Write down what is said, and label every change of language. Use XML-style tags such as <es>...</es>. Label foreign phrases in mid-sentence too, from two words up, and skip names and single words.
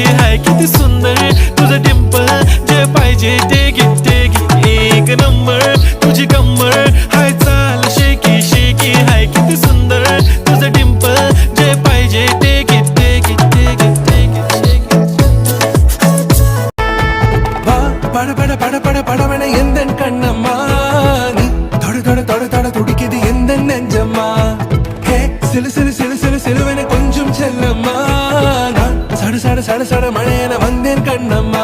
<mr>हाय किती सुंदर तुझं डिंपल जे पाहिजे ते घे एक नंबर तुझी कंबर हाय चाल शेकी शेकी हाय किती सुंदर तुझं डिंपल जे पाहिजे ते घे</mr> <ta>பட பட பட பட படவன எந்த கண்ணம்மா நீ தொட தொட தொட தொட துடிக்குது எந்த நெஞ்சம்மா ஹே சிலு சிலு சிலு சிலு சிலுவன கொஞ்சம் செல்லம்மா நான் சட சட சட சட மழையன வந்தேன் கண்ணம்மா</ta>